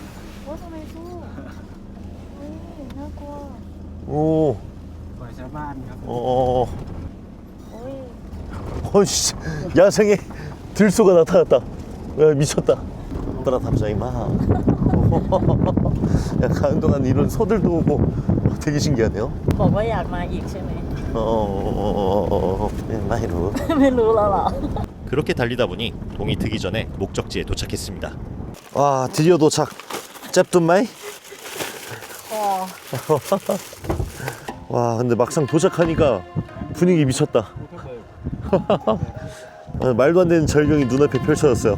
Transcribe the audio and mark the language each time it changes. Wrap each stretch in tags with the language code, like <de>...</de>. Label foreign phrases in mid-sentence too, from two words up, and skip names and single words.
<ko>오. 씨, 야생의 들소가 나타났다. 야, 미쳤다. 따라 답장이 막. 야, 가는 동안 이런 소들도 오고 되게 신기하네요.</ko> <th>บอกว่าอยากมาอีกใช่ไหม</th> <ko>많이 루.</ko> <th>ไม่รู้แล้วเหรอ</th> <ko>그렇게 달리다 보니 동이 트기 전에 목적지에 도착했습니다. 와, 드디어 도착. 짭둔마이? 와, 근데 막상 도착하니까 분위기 미쳤다. 말도 안 되는 절경이 눈앞에 펼쳐졌어요.</ko>